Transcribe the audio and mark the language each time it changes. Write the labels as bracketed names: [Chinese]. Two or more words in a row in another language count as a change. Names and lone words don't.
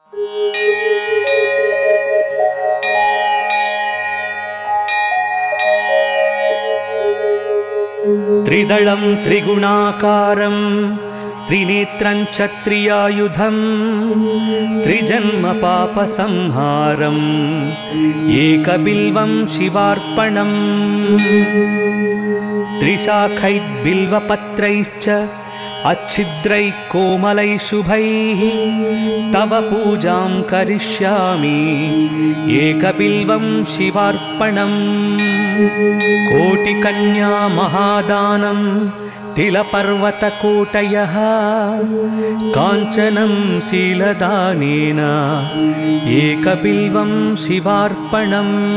[Sanskrit] త్రిదళం త్రిగుణాకారం త్రినేత్రం ఛత్రియాయుధం త్రిజన్మ పాప సంహారం ఏకబిల్వం శివార్పణం త్రిశాఖైర్బిల్వపత్రైశ్చ अच्छिद्रै कोमलै शुभैः तव पूजां करिष्यामि एकबिल्वं शिवार्पणम् कोटिकन्या महादानं तिलपर्वतकोटयः काञ्चनं शीलदानेन एकबिल्वं शिवार्पणम्